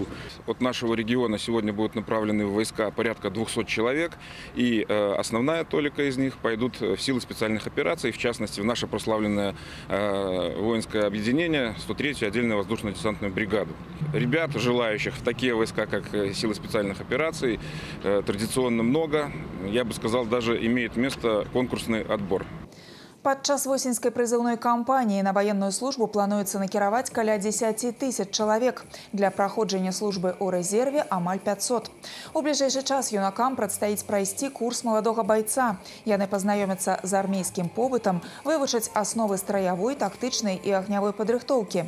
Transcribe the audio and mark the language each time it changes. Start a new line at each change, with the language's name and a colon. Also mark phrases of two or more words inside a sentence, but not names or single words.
Russian: От нашего региона сегодня будут направлены в войска порядка 200 человек, и основная толика из них пойдут в силы специальных операций, в частности, в наше прославленное воинское объединение 103-ю отдельную воздушно-десантную бригаду. Ребят, желающих в такие войска, как силы специальных операций, традиционно много. Я бы сказал, даже имеет место конкурсный отбор.
Belarusian: Падчас восеньскай прызыўной кампаніі на ваенную службу плануецца накіраваць каля 10 000 чалавек. Для праходжання службы ў рэзерве амаль 500. У бліжэйшы час юнакам прадстаіць прайсці курс маладога байца. Яны пазнаёмяцца з армейскім побытам, вывучаць асновы страявой, тактычнай і агнявой падрыхтоўкі.